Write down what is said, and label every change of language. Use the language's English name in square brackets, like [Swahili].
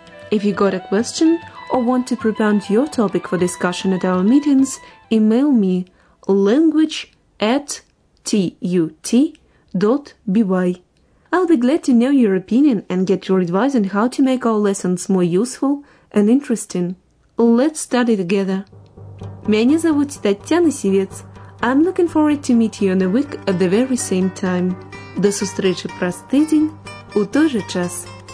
[English] If you got a question or want to propound your topic for discussion at our meetings, email me language@tut.by. I'll be glad to know your opinion and get your advice on how to make our lessons more useful and interesting. Let's study together. [Russian] Меня зовут Татьяна Сівец. [English] I'm looking forward to meet you in a week at the very same time. [Belarusian] До сустрічі праз тыдень у той же час.